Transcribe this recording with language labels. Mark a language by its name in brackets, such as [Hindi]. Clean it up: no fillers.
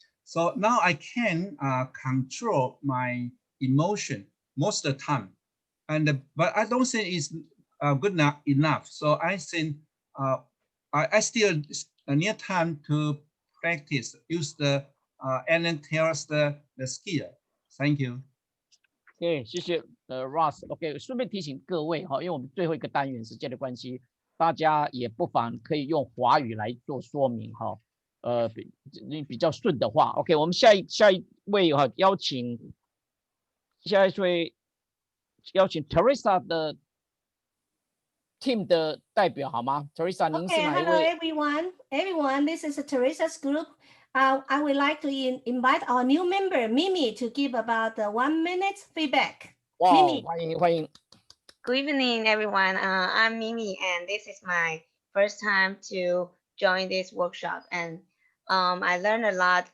[English] So now I can control my emotion most of the time, but I don't think it's good enough. So I think I still need time to practice, use and tells the skill. Thank you. [Chinese] OK， 谢谢Ross。 OK， 顺便提醒各位哈，因为我们最后一个单元时间的关系，大家也不妨可以用华语来做说明哈。比较顺的话 ，OK， 我们下一位哈，邀请 Teresa 的 team 的代表好吗 ？Teresa， 您是哪一位 [English] ？Everyone, this is Teresa's group. I would like to invite our new member Mimi to give about 1 minute feedback. [Chinese] 哇， Mimi，欢迎。 [English] Good evening, everyone. I'm Mimi, and this is my first time to join this workshop, and I learned a lot.